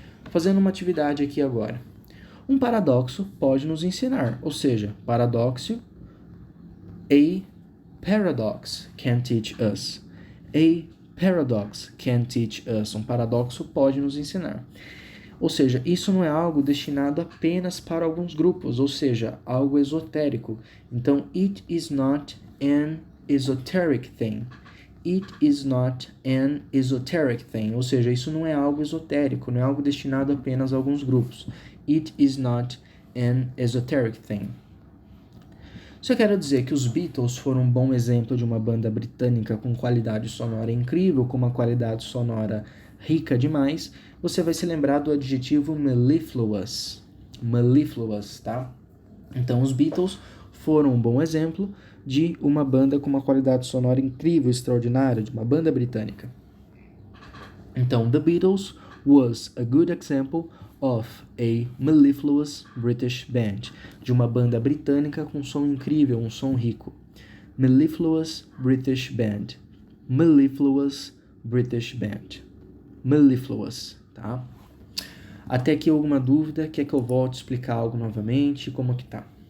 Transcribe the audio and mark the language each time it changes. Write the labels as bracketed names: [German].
[Portuguese] Fazendo uma atividade aqui agora. Um paradoxo pode nos ensinar, ou seja, paradoxo, [English] a paradox can teach us. A paradox can teach us. [Portuguese] Um paradoxo pode nos ensinar. Ou seja, isso não é algo destinado apenas para alguns grupos, ou seja, algo esotérico. [English] Então, it is not an esoteric thing. It is not an esoteric thing. [Portuguese] Ou seja, isso não é algo esotérico, não é algo destinado apenas a alguns grupos. [English] It is not an esoteric thing. [Portuguese] Só quero dizer que os Beatles foram um bom exemplo de uma banda britânica com qualidade sonora incrível, com uma qualidade sonora rica demais. Você vai se lembrar do adjetivo mellifluous, tá? Então, os Beatles foram um bom exemplo de uma banda com uma qualidade sonora incrível, extraordinária, de uma banda britânica. Então, [English] The Beatles was a good example of a mellifluous British band, [Portuguese] de uma banda britânica com um som incrível, um som rico. [English] Mellifluous British Band. Mellifluous British Band. [Portuguese] Mellifluous, tá? Até aqui alguma dúvida? Quer que eu volte a explicar algo novamente? Como que tá?